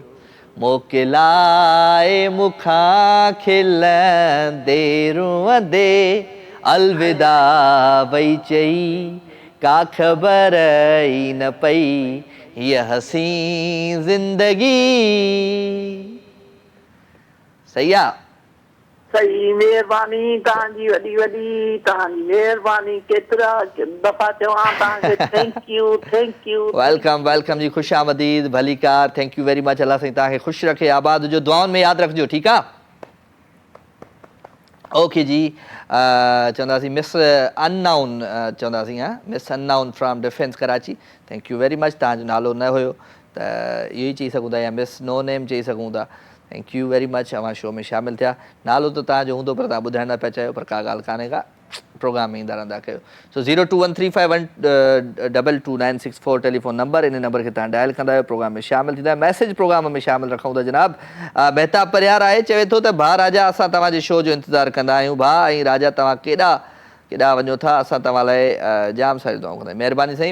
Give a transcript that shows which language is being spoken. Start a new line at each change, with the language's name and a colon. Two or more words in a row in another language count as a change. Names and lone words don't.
Sindhi: मोकिलाए मूंखां खिलंदे रुअंदे, अलविदा वई चई का ख़बर ई न पई। हीअ हसी ज़िंदगी। सही आहे? सही। महिरबानी तव्हांजी, वॾी वॾी तव्हांजी महिरबानी। केतिरा दफ़ा चवां तव्हांखे
English: thank you thank you. welcome welcome
Sindhi: जी, ख़ुशि आमदीद, भली कार।
English: thank you very much.
Sindhi: अल्लाह साईं तव्हांखे ख़ुशि रखे, आबाद हुजो, दुआउनि में यादि रखिजो, ठीकु आहे? ओके जी। चवंदासीं
English: miss unknown
Sindhi: चवंदासीं, हा
English: miss unknown from Defence Karachi. thank you very much.
Sindhi: तव्हांजो नालो न हुयो त इहो ई चई सघूं था, या
English: miss no name
Sindhi: चई सघूं था।
English: thank you very much
Sindhi: अवां शो में शामिल थिया नालो तो तव्हांजो हूंदो पर तव्हां ॿुधाइण न पिया चाहियो पर का ॻाल्हि कान्हे का प्रोग्राम में ईंदा रहंदा कयो सो 0213512296
English: telephone number
Sindhi: इन नंबर खे तव्हां डायल कंदा आहियो प्रोग्राम में शामिल थींदा मैसेज प्रोग्राम में शामिल रखूं था जनाब महताब परियार आहे चवे थो त भाउ राजा असां तव्हांजे शो जो इंतज़ारु कंदा आहियूं भाउ ऐं राजा तव्हां केॾा वञो था असां तव्हां लाइ जाम सारियूं दुआऊं कंदा आहियूं महिरबानी साईं